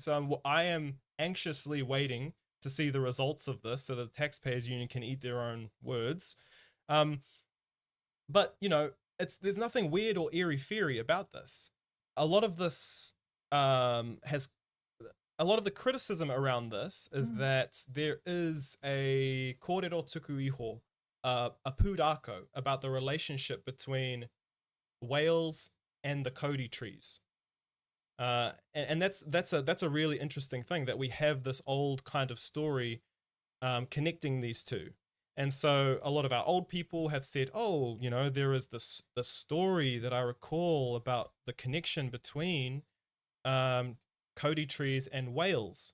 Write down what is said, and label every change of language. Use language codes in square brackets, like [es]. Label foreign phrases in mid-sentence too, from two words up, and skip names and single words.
[en] So I am anxiously waiting to see the results of this so that the Taxpayers Union can eat their own words. But, you know, there's nothing weird or airy-fairy about this. A lot of this a lot of the criticism around this is that there is a [mi] kōrero tuku iho, [en] a pūrākau, about the relationship between whales and the Cody trees. And that's a really interesting thing, that we have this old kind of story connecting these two. And so a lot of our old people have said, oh, you know, there is this story that I recall about the connection between Cody trees and whales.